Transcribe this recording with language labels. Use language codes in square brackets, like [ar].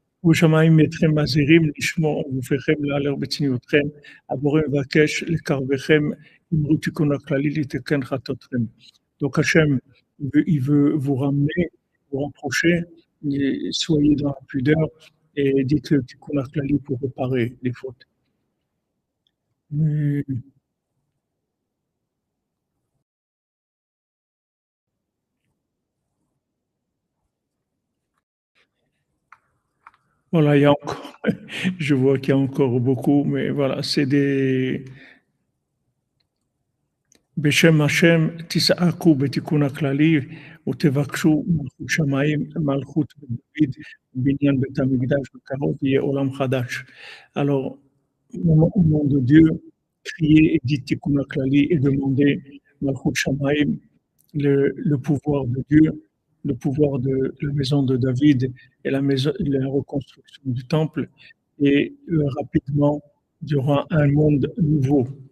[he] ושמיים אתכם מזהירים לשמור גופכם להלר בצניעותכם, הבורא מבקש לקרבכם אמרו תיקון הכללי לתקן חטאותכם. [fr] Donc Hachem, il veut vous ramener, vous rapprocher, soyez dans la pudeur et dites le Tikkun HaKlali pour réparer les fautes. Voilà, il y a encore, je vois qu'il y a encore beaucoup, mais voilà, c'est des. [he] בשם השם תזעקו בתיקון הכללי ותבקשו מלכות שמיים, מלכות דוד, בניין בית המקדש בקרוב יהיה עולם חדש. [fr] Alors, au nom de Dieu, criez et dites Tikkun HaKlali et demandez Malchut Shamaim, le pouvoir de Dieu, le pouvoir de la maison de David et la reconstruction du temple, et rapidement, il y aura un monde nouveau.